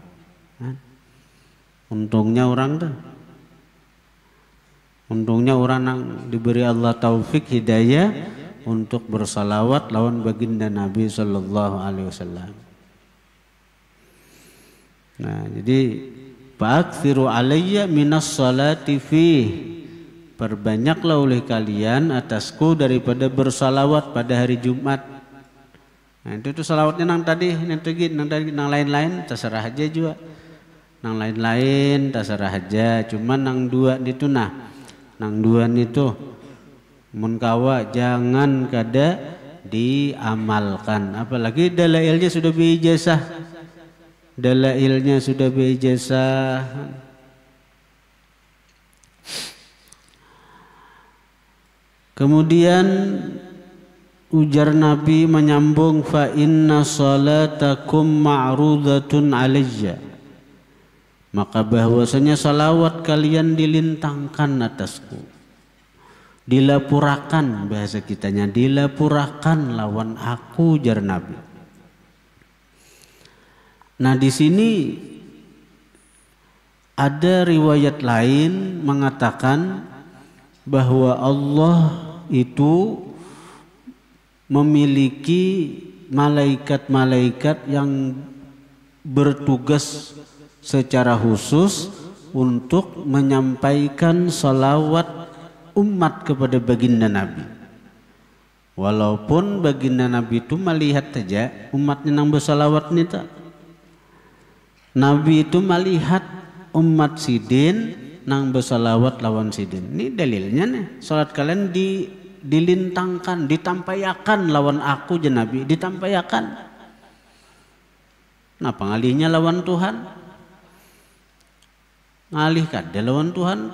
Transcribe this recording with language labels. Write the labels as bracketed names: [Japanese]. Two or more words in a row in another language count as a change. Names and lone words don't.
[Indonesian] Untungnya orang yang diberi Allah taufik hidayah untuk bersalawat lawan baginda Nabi [Arabic] صلى الله عليه وسلم. [Indonesian] Nah, jadi [Arabic] فأكثروا علي من الصلاة فيه. [Indonesian] Perbanyaklah oleh kalian atasku daripada bersalawat pada hari Jumat. [Banjar] Nah, itu salawatnya nang tadi, nang lain-lain terserah aja juga. Nang lain-lain terserah aja, cuman nang dua itu nang dua itu mun kawa jangan kada diamalkan, apalagi dalailnya sudah beijazah. [Indonesian] Kemudian ujar Nabi menyambung, [Arabic] فإن صلاتكم معروضة علي, [Banjar] maka bahwasanya salawat kalian dilintangkan atasku, dilapurakan, bahasa kitanya dilapurakan lawan aku, ujar Nabi. [Indonesian] Nah, di sini ada riwayat lain mengatakan bahwa Allah itu memiliki malaikat-malaikat yang bertugas secara khusus untuk menyampaikan salawat umat kepada baginda Nabi. [Banjar] Walaupun baginda Nabi itu melihat saja umatnya yang bersalawat nita, Nabi itu melihat umat sidin nang bersalawat lawan sidin. [Indonesian] Ini dalilnya nih. [Banjar] Salat kalian dilintangkan, ditampayakan lawan aku je Nabi, ditampayakan. Nah, pengalihnya lawan Tuhan. Ngalihkan dia lawan Tuhan.